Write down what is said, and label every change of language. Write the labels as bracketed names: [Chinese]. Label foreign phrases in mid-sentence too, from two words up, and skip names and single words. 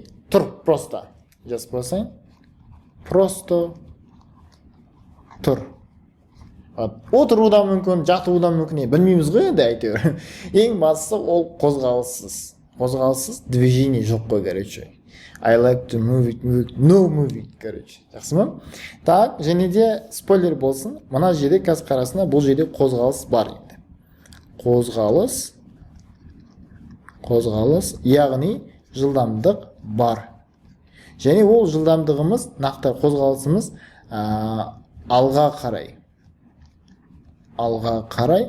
[Kazakh] Тұр, просто. Жазып қойсаң. Просто тұр. Отыру да мүмкін, жатыру да мүмкін, білмейміз ғой енді әйтеуір. Ең бастысы ол қозғалыссыз. Қозғалыссыз движение жоқ қой, короче. [English] I like to move it, no move it, [Kazakh] короче. Жақсы ма? Так, және де спойлер болсын. Мына жерде қазір қарасына бұл жерде қозғалыс бар енді. Қозғалыс, яғни жылдамдық бар. Және ол жылдамдығымыз, нақты қозғалысымыз алға қарай.